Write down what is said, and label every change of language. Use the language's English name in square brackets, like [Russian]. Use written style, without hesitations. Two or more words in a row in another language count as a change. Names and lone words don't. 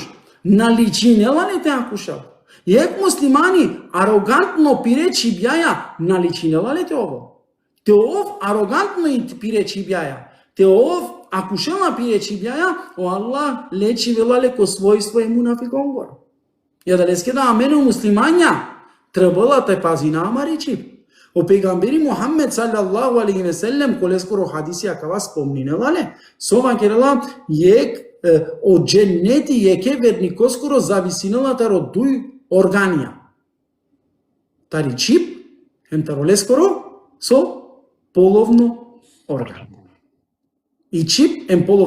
[Romany] Nalichinela ne te akushal. Ек муслимани арогантно пире чибјаја, наличинела ли те ово? Те ов арогантно и пире чибјаја. Те ов акушела пире чибјаја, о Аллах лечи велале ко својство е мунафиконгор. Ја да леске да амене муслимања, требала те пази на амари чип. O pejgamberi Muhammed [Arabic] صلى الله عليه وسلم [Romany] koleskoro hadisi akava spomninela le, sova kerela jek o dženeti jeke vernikoskoro zavisinela taro duj organija. Tari čip, hem taroleskoro, so polovno organ. I čip, hem polovno.